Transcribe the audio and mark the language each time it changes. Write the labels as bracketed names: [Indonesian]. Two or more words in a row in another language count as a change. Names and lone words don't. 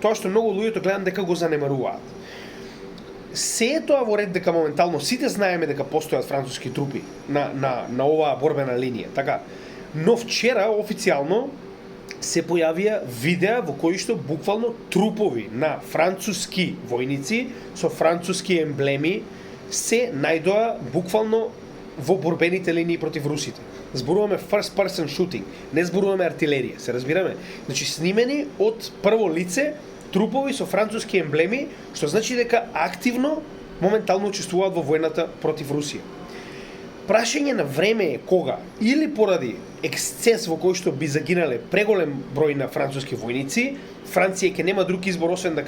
[Macedonian] Тоа што многу луѓето гледам дека го занемаруваат. Се е тоа во ред дека моментално сите знаеме дека постојат француски трупи на оваа борбена линија, така. Но вчера официјално се појавија видеа во кои што буквално трупови на француски војници со француски емблеми се најдоа буквално во борбените линии против русите. Зборуваме [English] first person shooting, [Macedonian] не зборуваме артилерија, се разбираме? Значи снимени од прво лице трупови со француски емблеми, што значи дека активно моментално учествуваат во војната против Русија. Прашање на време е кога, или поради ексцес во кој што би загинале преголем број на француски војници, Франција ќе нема друг избор освен да